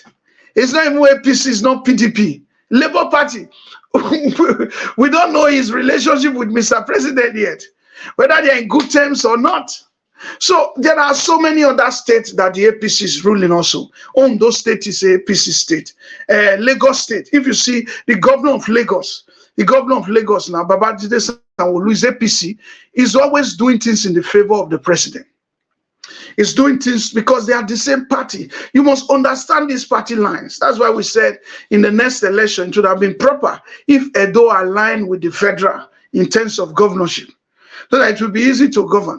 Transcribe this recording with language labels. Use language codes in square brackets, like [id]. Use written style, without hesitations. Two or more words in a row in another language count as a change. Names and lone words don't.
[en] It's not even APC, it's not PDP. Labour Party. We don't know his relationship with Mr. President yet, whether they're in good terms or not. So there are so many other states that the APC is ruling also. Ondo State is a APC state. Lagos State, if you see the governor of Lagos now, Babajide Sanwo-Olu is APC, is always doing things in the favor of the president. He's doing things because they are the same party. You must understand these party lines. That's why we said in the next election it would have been proper if Edo aligned with the federal in terms of governorship, so that it will be easy to govern.